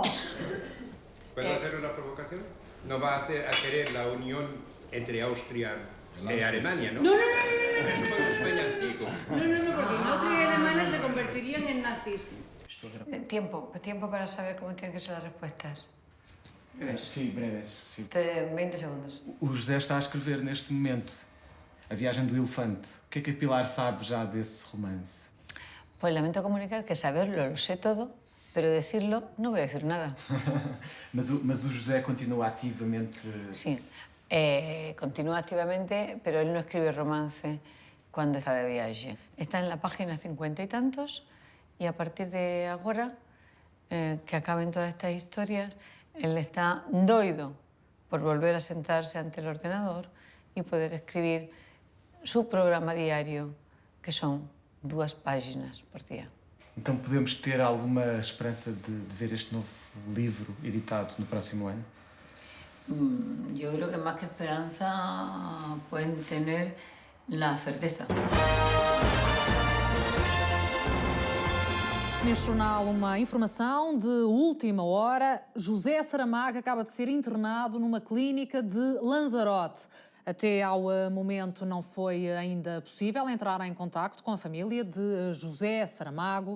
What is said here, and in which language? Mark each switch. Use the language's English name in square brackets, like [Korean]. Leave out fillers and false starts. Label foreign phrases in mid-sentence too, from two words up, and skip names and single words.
[Spanish] ¿Puedo hacer una provocación? No va a querer la unión entre Austria y Alemania, ¿no? No. Eso fue un sueño antiguo. No, porque en Austria y Alemania se convertirían en nazis. Tiempo para saber cómo tienen que ser las respuestas. [Portuguese] Sim, breves. Sim. 20 segundos. O José está a escrever neste momento A Viagem do Elefante. O que é que a Pilar sabe já desse romance? [Spanish] Pues lamento comunicar que saberlo lo sé todo, pero decirlo no voy a decir nada. [Portuguese] mas o José continua ativamente... [Spanish] Sí, continúa activamente, pero él no escribe romance cuando está de viaje. Está en la página 50 y tantos y a partir de ahora, que acaben todas estas historias, él está doido por volver a sentarse ante el ordenador y poder escribir su programa diario, que son 2 páginas por día. [Portuguese] Então podemos ter alguma esperança de ver este novo livro editado no próximo ano? [Spanish] Yo creo que más que esperanza pueden tener la certeza. [Portuguese] Neste jornal, uma informação de última hora. José Saramago acaba de ser internado numa clínica de Lanzarote. Até ao momento não foi ainda possível entrar em contacto com a família de José Saramago.